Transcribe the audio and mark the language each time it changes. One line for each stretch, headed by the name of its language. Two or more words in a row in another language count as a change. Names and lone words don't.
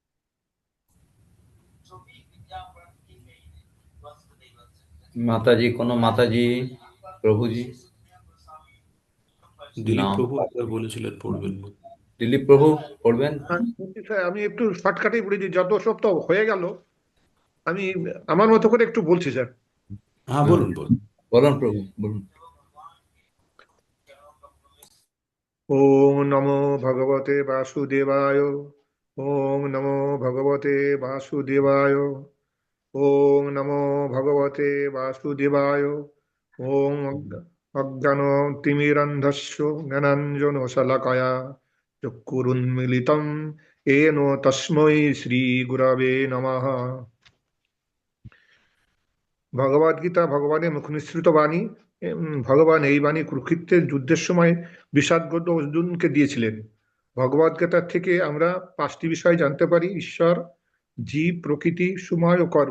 Bangla: মাতাজি, কোনো মাতাজি, প্রভুজি? দিলীপ নাম প্রভু একবার বলেছিলেন পড়বেন বলে। দিলীপ প্রভু পড়বেন? স্যার, আমি একটু শর্টকাটেই বলেছি, যত সব তো হয়ে গেল, আমি আমার মতো করে একটু বলছি স্যার। হ্যাঁ, বলুন বলুন। বলুন প্রভু, বলুন।
Sanskrit: ওম নমো ভগবতে বাসুদেবায়। ওম নমো ভগবতে বাসুদেবায়। ওম নমো ভগবতে বাসুদেবায়। ওম অজ্ঞান তিমিরন্ধস্য জ্ঞানাঞ্জন শলাকয়া চক্ষুরুন্মিলিতম येन তস্मै শ্রী গুরবে নমঃ।
Bangla: ভগবদ গীতা ভগবানের মুখ নিঃসৃত বাণী। ভগবান এই বাণী কুরুক্ষেত্রের যুদ্ধের সময় বিষাদগ্রস্ত অর্জুনকে দিয়েছিলেন। ভগবদ গীতার থেকে আমরা 5টি বিষয় জানতে পারি: ঈশ্বর, জীব, প্রকৃতি, সময় ও কর্ম।